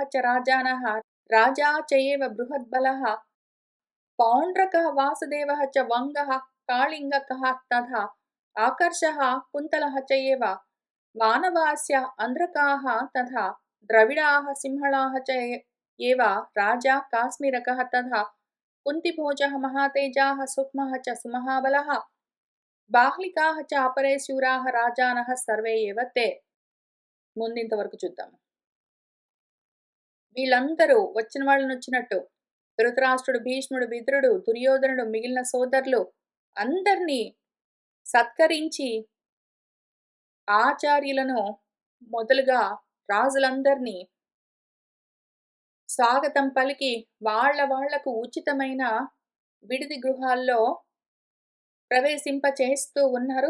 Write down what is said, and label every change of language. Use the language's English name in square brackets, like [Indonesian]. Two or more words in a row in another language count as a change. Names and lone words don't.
[Sanskrit] च राजानः राजा च एव बृहद्बलः पौण्ड्रकः वासुदेवः च वङ्गः कालिङ्गकः तथा आकर्षः कुन्तलः च एव वानवास्य अन्ध्रकाः तथा द्रविडाः सिंहलाः च एव राजा काश्मीरकः तथा कुन्तिभोजः महातेजाः सुक्मः च सुमहाबलः बाह्लिकाः च अपरे शूराः राजानः सर्वे एव ते. [Telugu] ముందింత వరకు చూద్దాం. వీళ్ళందరూ వచ్చిన వాళ్ళని వచ్చినట్టు ధృతరాష్ట్రుడు, భీష్ముడు, విదురుడు, దుర్యోధనుడు, మిగిలిన సోదరులు అందరినీ సత్కరించి ఆచార్యులను మొదలుగా రాజులందరినీ స్వాగతం పలికి వాళ్లకు ఉచితమైన విడిది గృహాల్లో ప్రవేశింపచేస్తూ ఉన్నారు.